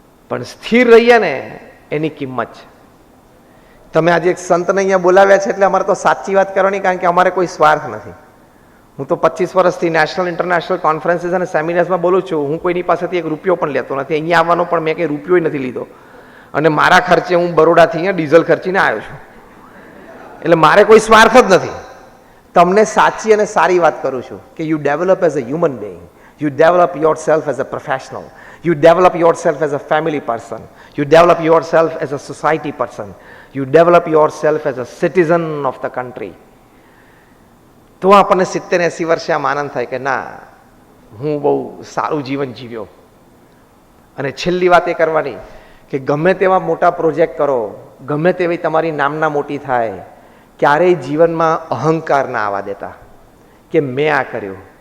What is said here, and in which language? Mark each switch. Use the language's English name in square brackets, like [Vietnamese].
[Gujarati] પણ સ્થિર રહીએ ને એની કિંમત છે. તમે આજે એક સંતને અહીંયા બોલાવ્યા છે એટલે અમારે તો સાચી વાત કરવાની, કારણ કે અમારે કોઈ સ્વાર્થ નથી. હું તો 25 વર્ષથી નેશનલ ઇન્ટરનેશનલ કોન્ફરન્સીસ અને સેમિનાર્સમાં બોલું છું. હું કોઈની પાસેથી એક રૂપિયો પણ લેતો નથી. અહીંયા આવવાનો પણ મેં કંઈ રૂપિયો નથી લીધો, અને મારા ખર્ચે હું બરોડાથી અહીંયા ડીઝલ ખર્ચીને આવ્યો છું. એટલે મારે કોઈ સ્વાર્થ જ નથી. તમને સાચી અને સારી વાત કરું છું કે [English] You develop as a human being, you develop yourself as a professional, you develop yourself as a family person, you develop yourself as a society person, you develop yourself as a citizen of the country. [Gujarati] તો આપણને 70-80 વર્ષે આમ આનંદ થાય કે ના, હું બહુ સારું જીવન જીવ્યો. અને છેલ્લી વાત એ કરવાની કે ગમે તેવા મોટા પ્રોજેક્ટ કરો, ગમે તેવી તમારી નામના મોટી થાય, ક્યારેય જીવનમાં અહંકાર ના આવવા દેતા કે મેં આ કર્યું.